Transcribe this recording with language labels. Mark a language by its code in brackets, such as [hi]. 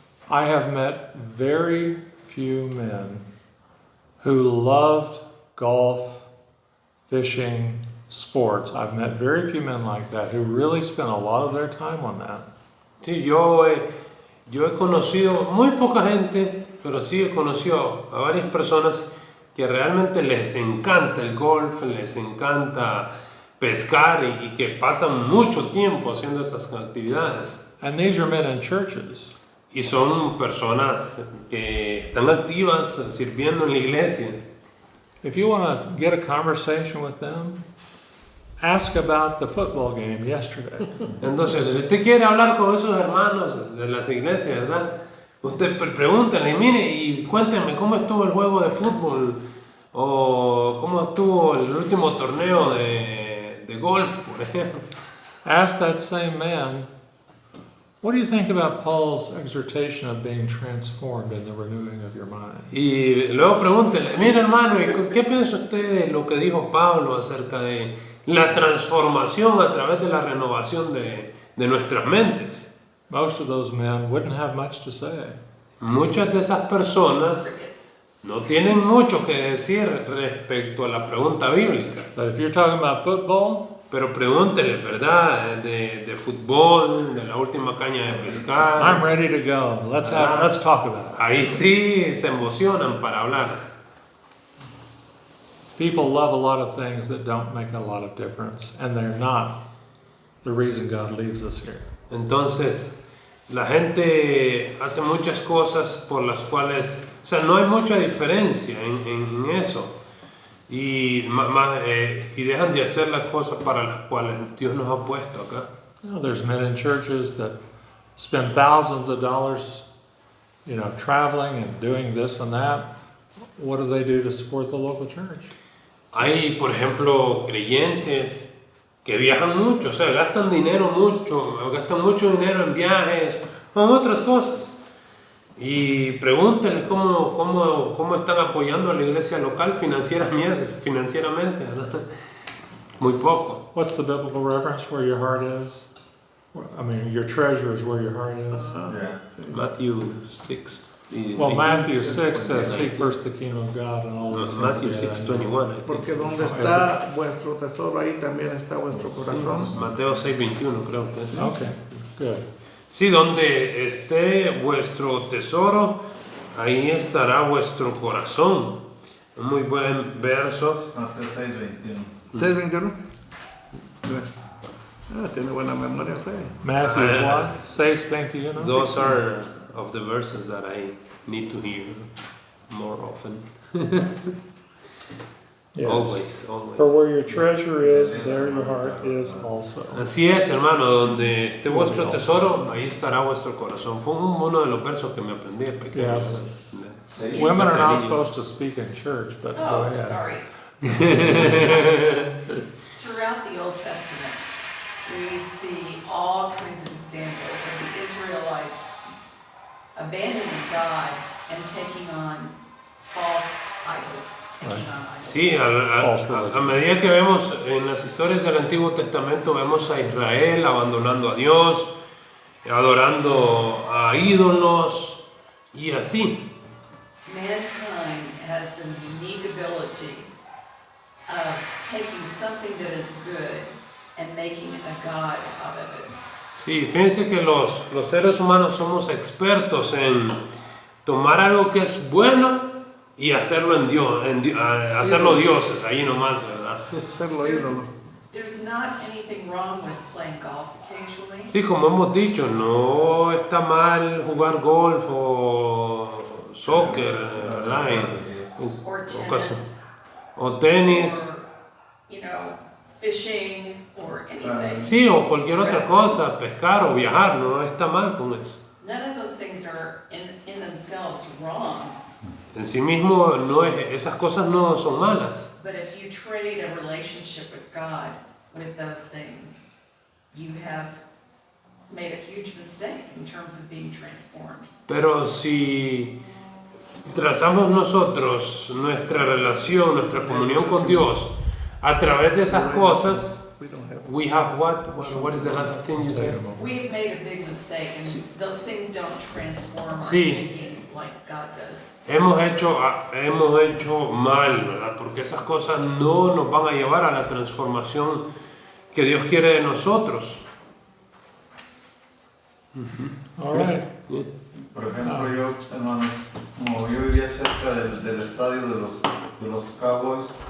[en] I have met very few men who loved golf, fishing, sports. I've met very few men like that who really spent a lot of their time on that. [es] sí, yo he conocido muy poca gente, pero sí he conocido a varias personas que realmente les encanta el golf, les encanta pescar y que pasan mucho tiempo haciendo esas actividades. [en] And these are men in churches. [es] Y son personas que están activas sirviendo en la iglesia. [en] If you want to get a conversation with them, ask about the football game yesterday. [es] Entonces, si usted quiere hablar con esos hermanos de las iglesias, ¿verdad? Usted pregúntale, mire, y cuéntenme cómo estuvo el juego de fútbol o cómo estuvo el último torneo de golf, por ejemplo. [en] Ask that same man, what do you think about Paul's exhortation of being transformed in the renewing of your mind? [es] Y luego pregúntele, mire hermano, ¿y qué piensa usted de lo que dijo Pablo acerca de la transformación a través de la renovación de nuestras mentes? [en] Most of those men wouldn't have much to say. [es] Muchas de esas personas no tienen mucho que decir respecto a la pregunta bíblica. [en] But if you're talking about football, [es] Pero pregúntele, ¿verdad? De fútbol, de la última caña de pescar. [en] I'm ready to go. Let's talk about it. [es] Ahí sí se emocionan para hablar. [en] People love a lot of things that don't make a lot of difference, and they're not the reason God leaves us here. [es] Entonces, la gente hace muchas cosas por las cuales, o sea, no hay mucha diferencia en eso. Y dejan de hacer las cosas para las cuales Dios nos ha puesto acá. [en] You know, there's men in churches that spend thousands of dollars, traveling and doing this and that. What do they do to support the local church? [es] Hay, por ejemplo, creyentes que viajan mucho, o sea, gastan mucho dinero en viajes o en otras cosas. Y pregúntenles cómo están apoyando a la iglesia local financieramente, ¿verdad? Muy poco. [en] What's the biblical reference where your heart is? I mean, your treasure is where your heart is. Matthew 6. Well, Matthew 6 says, seek first the kingdom of God and all this. Matthew 6:21. [es] Porque donde está vuestro tesoro, ahí también está vuestro corazón. Mateo 6:21 creo que es. [en] Okay, good. [es] Sí, donde esté vuestro tesoro, ahí estará vuestro corazón. Un muy buen verso. Mateo 6:21. ¿6:21? Tiene buena memoria, fe. [en] Matthew 6:21. Those are of the verses that I need to hear more often. Yes. Always. For where your treasure is, there your heart is also. [es] Así es, hermano, donde esté vuestro tesoro, ahí estará vuestro corazón. Fue uno de los versos que me aprendí de pequeño. [en] Yes. Women are not supposed to speak in church, but go ahead. Sorry. Throughout the Old Testament, we see all kinds of examples of the Israelites abandoning God and taking on false idols. [es] Sí, a medida que vemos en las historias del Antiguo Testamento, vemos a Israel abandonando a Dios, adorando a ídolos y así. [en] Mankind has the unique ability of taking something that is good and making a god out of it. [es] Sí, fíjense que los seres humanos somos expertos en tomar algo que es bueno y hacerlo en Dios, hacerlo dioses, ahí nomás, ¿verdad? Hacerlo ídolo. [en] There's not anything wrong with playing golf occasionally. [es] Sí, como hemos dicho, no está mal jugar golf o soccer, ¿verdad? [en] Or tennis. [es] O tenis. [en] Or, fishing or anything. [es] Sí, o cualquier otra cosa, pescar o viajar, no está mal con eso. [en] None of those things are in themselves wrong. [es] En sí mismo esas cosas no son malas. [en] But if you trade a relationship with God with those things, you have made a huge mistake in terms of being transformed. [es] Pero si trazamos nosotros nuestra relación, nuestra comunión con Dios a través de esas cosas, [en] We don't have. we have what is the last thing you said? We've made a big mistake, and [es] Sí. [en] those things don't transform our [es] Sí. [en] thinking like God does. [es] Hemos hecho mal, ¿verdad? Porque esas cosas no nos van a llevar a la transformación que Dios quiere de nosotros. [en] All right. [es] Por ejemplo, yo, hermanos, como yo vivía cerca del estadio de los Cowboys,